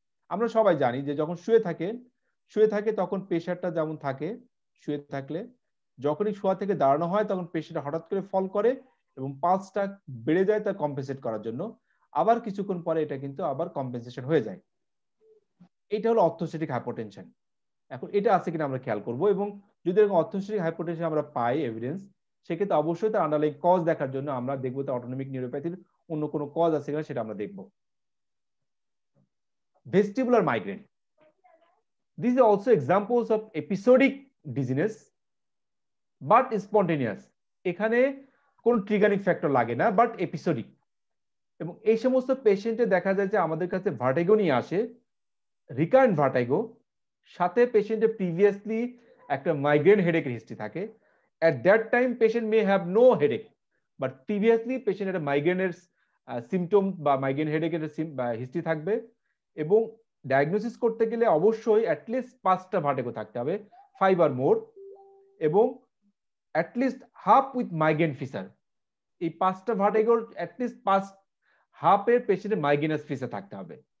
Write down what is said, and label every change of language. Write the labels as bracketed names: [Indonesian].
[Bangla] আমরা সবাই জানি যে যখন শুয়ে থাকে তখন প্রেশারটা যেমন থাকে, শুয়ে থাকলে যখনই শোয়া থেকে দাঁড়ানো হয় তখন প্রেশারটা হঠাৎ করে ফল করে এবং পালসটা বেড়ে যায় তা কম্পেনসেট করার জন্য, আবার কিছুক্ষণ পরে এটা কিন্তু আবার কম্পেনসেশন হয়ে যায়। এটা হলো অর্থোস্ট্যাটিক হাইপারটেনশন। এখন এটা আছে কিনা আমরা খেয়াল করব, এবং যদি এরকম অর্থোস্ট্যাটিক হাইপারটেনশন আমরা পাই এভিডেন্স, সেক্ষেত্রে অবশ্যই তার আন্ডারলাইং কজ দেখার জন্য আমরা দেখবো তার অটোনমিক নিউরোপ্যাথির অন্য কোনো কজ আছে কিনা সেটা আমরা দেখব। [English] Vestibular migraine, these are also examples of episodic dizziness but spontaneous। [Bangla] এখানে কোন ট্রিগারিং ফ্যাক্টর লাগে না, বাট এপিসোডিক। এবং এই সমস্ত পেশেন্টে দেখা যায় যে আমাদের কাছে ভার্টিগো নিয়ে আসে, রিকারেন্ট ভার্টিগো, সাথে পেশেন্টের প্রিভিয়াসলি একটা মাইগ্রেন হেডেকের হিস্ট্রি থাকে। [English] at that time patient may have no headache, but previously patient [Bangla] একটা মাইগ্রেনের সিমটম বা মাইগ্রেন হেডেকের হিস্ট্রি থাকবে। এবং ডায়াগনোসিস করতে গেলে অবশ্যই অ্যাটলিস্ট 5টা ভার্টিগো থাকতে হবে, 5 or more, এবং at least half with migraine feature. এই 5টা ভার্টিগোর অ্যাটলিস্ট হাফের পেশেন্টের মাইগ্রেনাস ফিচার থাকতে হবে।